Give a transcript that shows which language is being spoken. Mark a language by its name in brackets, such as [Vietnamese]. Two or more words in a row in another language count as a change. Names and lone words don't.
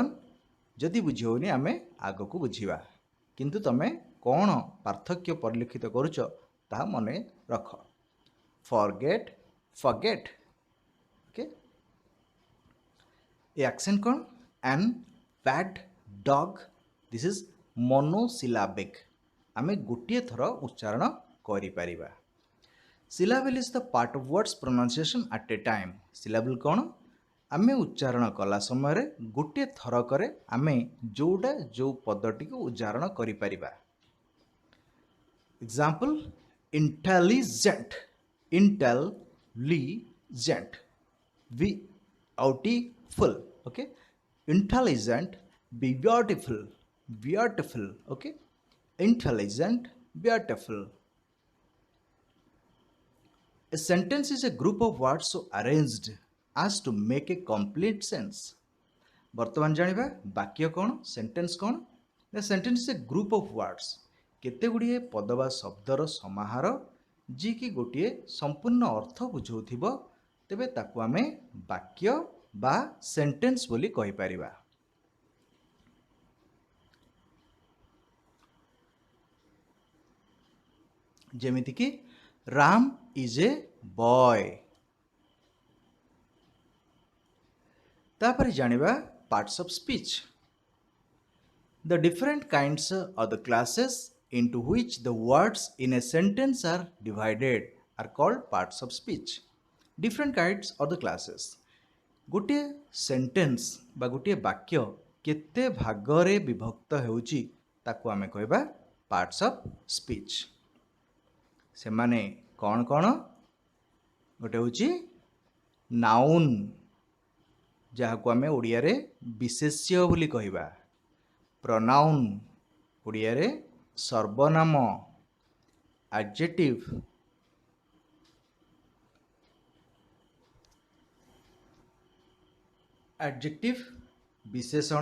[Odia] ଯଦି ବୁଝି ହେଉନି ଆମେ ଆଗକୁ ବୁଝିବା, କିନ୍ତୁ ତମେ କ'ଣ ପାର୍ଥକ୍ୟ ପରିଲକ୍ଷିତ କରୁଛ ତାହା ମନେ ରଖ. [English] Forget, forget. Okay? a accent କ'ଣ? an, bad, dog. this is monosyllabic. [Odia] ଆମେ ଗୋଟିଏ ଥର ଉଚ୍ଚାରଣ କରିପାରିବା. [English] Syllable is the part of words pronunciation at a time. [Odia] Syllable କ'ଣ? ଆମେ ଉଚ୍ଚାରଣ କଲା ସମୟରେ ଗୋଟିଏ ଥରକରେ ଆମେ ଯେଉଁ ପଦଟିକୁ ଉଚ୍ଚାରଣ କରିପାରିବା. [English] Example: intelligent, intelligent, beautiful. Okay? Intelligent, be beautiful, beautiful. Okay? Intelligent, beautiful. A sentence is a group of words so arranged as to make a complete sense. [Odia] ବର୍ତ୍ତମାନ ଜାଣିବା ବାକ୍ୟ କ'ଣ, ସେଣ୍ଟେନ୍ସ କ'ଣ? [English] The sentence is a group of words. [Odia] କେତେ ଗୁଡ଼ିଏ ପଦ ବା ଶବ୍ଦର ସମାହାର ଯିଏକି ଗୋଟିଏ ସମ୍ପୂର୍ଣ୍ଣ ଅର୍ଥ ବୁଝାଉଥିବ ତେବେ ତାକୁ ଆମେ ବାକ୍ୟ ବା ସେଣ୍ଟେନ୍ସ ବୋଲି କହିପାରିବା. ଯେମିତିକି ରାମ [English] is a boy. [Odia] ତାପରେ ଜାଣିବା [English] parts of speech. The different kinds of the classes into which the words in a sentence are divided are called parts of speech. Different kinds of the classes. [Odia] ଗୋଟିଏ ସେଣ୍ଟେନ୍ସ ବା ଗୋଟିଏ ବାକ୍ୟ କେତେ ଭାଗରେ ବିଭକ୍ତ ହେଉଛି ତାକୁ ଆମେ କହିବା [English] parts of speech. [Odia] ସେମାନେ କ'ଣ କ'ଣ? ଗୋଟେ ହେଉଛି ନାଉନ୍, ଯାହାକୁ ଆମେ ଓଡ଼ିଆରେ ବିଶେଷ୍ୟ ବୋଲି କହିବା. ପ୍ରନାଉନ୍, ଓଡ଼ିଆରେ ସର୍ବନାମ. [English] adjective, adjective [Odia] ବିଶେଷଣ.